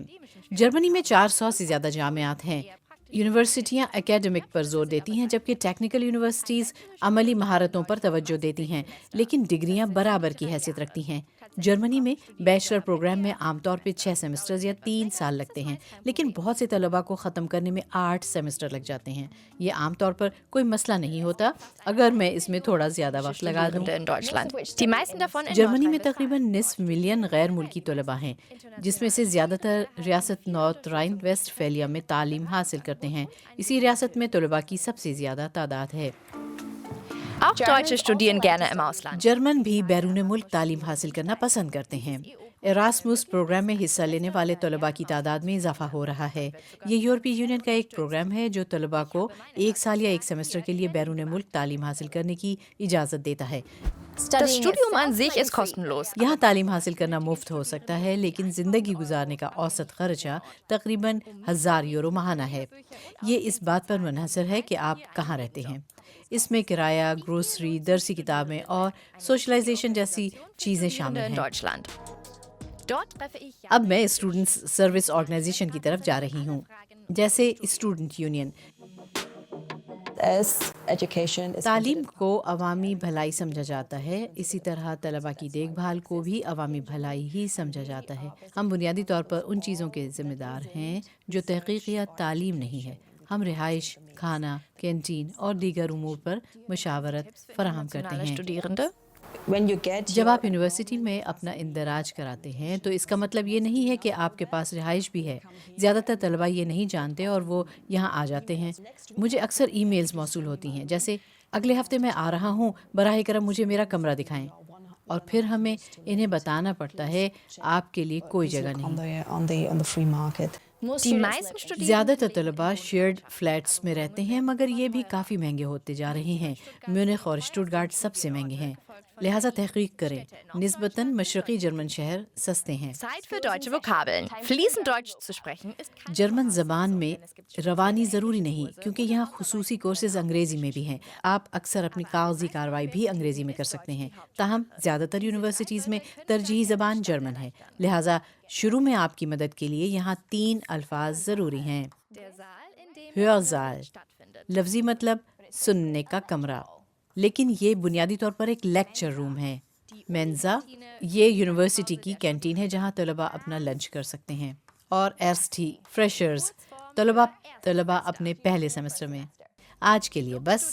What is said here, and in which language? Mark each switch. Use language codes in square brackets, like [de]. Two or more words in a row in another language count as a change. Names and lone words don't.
[ur] جرمنی میں 400 سے زیادہ جامعات ہیں۔ یونیورسٹیاں اکیڈمک پر زور دیتی ہیں، جبکہ [en] technical universities [ur] عملی مہارتوں پر توجہ دیتی ہیں، لیکن ڈگریاں برابر کی حیثیت رکھتی ہیں. جرمنی میں بیچلر پروگرام میں عام طور پر 6 سمسٹرز یا 3 سال لگتے ہیں، لیکن بہت سے طلبہ کو ختم کرنے میں 8 سمسٹر لگ جاتے ہیں. یہ عام طور پر کوئی مسئلہ نہیں ہوتا اگر میں اس میں تھوڑا زیادہ وقت لگا دوں. [de] In Deutschland. Die meisten davon in [ur] جرمنی میں تقریباً نصف ملین غیر ملکی طلبہ ہیں، جس میں سے زیادہ تر ریاست نارتھ رائن ویسٹ فیلیا میں تعلیم حاصل کرتے ہیں. اسی ریاست میں طلبہ کی سب سے زیادہ تعداد ہے. [de] Auch Deutsche studieren gerne im Ausland. [ur] جرمن بھی بیرون ملک تعلیم حاصل کرنا پسند کرتے ہیں۔ ایراسمس پروگرام میں حصہ لینے والے طلبہ کی تعداد میں اضافہ ہو رہا ہے. یہ یورپی یونین کا ایک پروگرام ہے جو طلبہ کو 1 سال یا 1 سمسٹر کے لیے بیرون ملک تعلیم حاصل کرنے کی اجازت دیتا ہے. [de] Das Studium an sich ist kostenlos. [ur] یہاں تعلیم حاصل کرنا مفت ہو سکتا ہے، لیکن زندگی گزارنے کا اوسط خرچہ تقریباً 1000 یورو ماہانہ ہے. یہ اس بات پر منحصر ہے کہ آپ کہاں رہتے ہیں. اس میں کرایہ، گروسری، درسی کتابیں اور سوشلائزیشن جیسی چیزیں شامل In हैं। [de] Deutschland. Dort treffe ich [ur] اب میں [en] students service organization [ur] کی طرف جا رہی ہوں، جیسے [en] student union. As education is [ur] تعلیم کو عوامی بھلائی سمجھا جاتا ہے، اسی طرح طلبہ کی دیکھ بھال کو بھی عوامی بھلائی ہی سمجھا جاتا ہے. ہم بنیادی طور پر ان چیزوں کے ذمہ دار ہیں جو تحقیق یا تعلیم نہیں ہے. ہم رہائش، کھانا، کینٹین اور دیگر امور پر مشاورت فراہم کرتے alle हैं। Studierende. [en] when you get [ur] جب آپ یونیورسٹی میں اپنا اندراج کراتے ہیں تو اس کا مطلب یہ نہیں ہے کہ آپ کے پاس رہائش بھی ہے. زیادہ تر طلبہ یہ نہیں جانتے اور وہ یہاں آ جاتے ہیں. مجھے اکثر ای میلز موصول ہوتی ہیں جیسے اگلے ہفتے میں آ رہا ہوں، براہ کرم مجھے میرا کمرہ دکھائیں، اور پھر ہمیں انہیں بتانا پڑتا ہے آپ کے لیے کوئی جگہ نہیں. [en] on the free market. [de] Die meisten Studierenden [ur] زیادہ تر طلبہ [en] shared flats [ur] میں رہتے ہیں، مگر یہ بھی کافی مہنگے ہوتے جا رہے ہیں. میونخ اور اسٹٹگارٹ سب سے مہنگے ہیں، لہٰذا تحقیق کریں. نسبتاً مشرقی جرمن شہر سستے ہیں. [de] Zeit für deutsche Vokabeln. Fließend Deutsch zu sprechen ist kein [ur] جرمن زبان میں روانی ضروری نہیں، کیونکہ یہاں خصوصی کورسز انگریزی میں بھی ہیں. آپ اکثر اپنی کاغذی کارروائی بھی انگریزی میں کر سکتے ہیں. تاہم زیادہ تر یونیورسٹیوں میں ترجیحی زبان جرمن ہے، لہٰذا شروع میں آپ کی مدد کے لیے یہاں 3 الفاظ ضروری ہیں. [de] der Saal, in dem [ur] हर्ज़ाल stattfindet. لفظی مطلب سننے کا کمرہ، لیکن یہ بنیادی طور پر ایک [en] lecture room [ur] है। مینزا یہ یونیورسٹی کی کینٹین ہے جہاں طلبہ اپنا لنچ کر سکتے ہیں. اور ارسٹی فریشرز طلبہ اپنے پہلے سمسٹر میں. آج کے لیے بس.